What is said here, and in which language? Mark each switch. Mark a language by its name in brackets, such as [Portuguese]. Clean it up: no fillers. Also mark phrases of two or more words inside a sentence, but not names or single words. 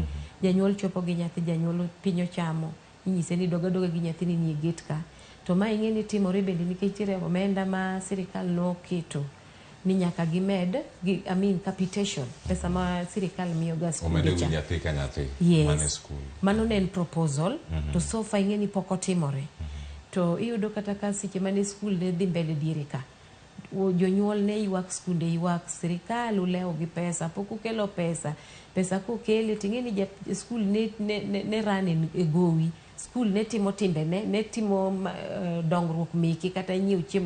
[Luo (Kenya and Tanzania)] Janyuol chopo gi nyathi, janyuol piny ochamo. Inyise ni doga gi nyathini ni e gate ka. To ma ing'eni timore bende nikech nitiere omenda ma sirikal noketo ni nyaka gimed capitation, pesa ma sirikal miyo ga skul. Omede gi nyathi ka nyathi mane skul. Mano ne en proposal to [English] so far [Luo (Kenya and Tanzania)] ing'eni pok otimore. To iyudo kata ka seche mane skul ne dhi mbele diere ka, jonyuol ne ywak, skunde ywak, sirikal ulewo gi pesa, pok ukelo pesa. Pesa kokele ting'eni skul ne run e gowi. Skul ne timo timbe ne timo dongruok meke kata nyiewo chiemo.